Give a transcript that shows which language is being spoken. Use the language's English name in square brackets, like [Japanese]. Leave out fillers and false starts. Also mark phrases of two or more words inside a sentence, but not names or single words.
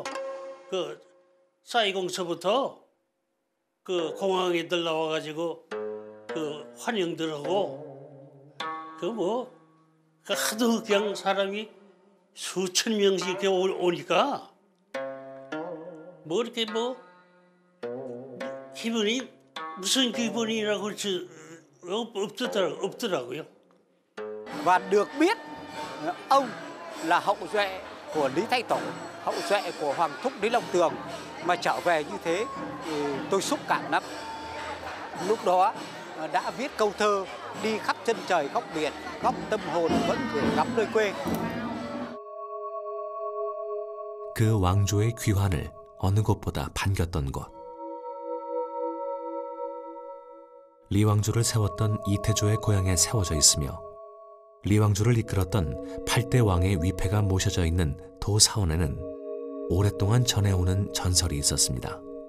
[Korean] 그 사이공서부터 그 공항에들 나와가지고 그 환영들하고 그 하도 그냥 사람이 수천 명씩 이렇게 오니까 뭐 이렇게 기분이 무슨 기분이라고 그럴지 없더라고요. [Vietnamese] Và được biết ông là hậu duệ của Lý Thái Tổ, hậu duệ của Hoàng thúc Lý Long Tường mà trở về như thế thì tôi xúc cảm lắm. Lúc đó đã viết câu thơ đi khắp chân trời góc biển, góc tâm hồn vẫn gửi gắm nơi quê. [Korean] 그 왕조의 귀환을 어느 곳보다 반겼던 곳. 리왕조를 세웠던 이태조의 고향에 세워져 있으며 리왕조를 이끌었던 8대 왕의 위패가 모셔져 있는 도사원에는 오랫동안 전해오는 전설이 있었습니다.